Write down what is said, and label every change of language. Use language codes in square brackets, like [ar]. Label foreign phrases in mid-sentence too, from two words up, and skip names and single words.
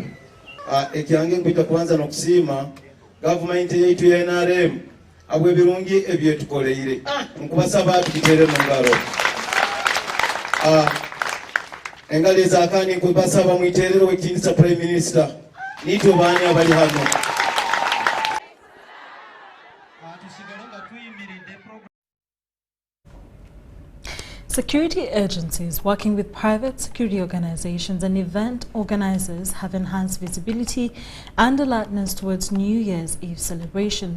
[ttj] Ekyange nkwita kubanza n'okusiima gavumenti yaitu ya NRM habw'ebirungi ebyetukoleire. Nkubasaba tugitere mu ngalo. Engalo ezakani nkubasaba mwiterero w'ekitiinisa [en] Prime Minister [ttj] nitwe baani abali hano. [en] Security agencies working with private security organizations and event organizers have enhanced visibility and alertness towards New Year's Eve celebrations.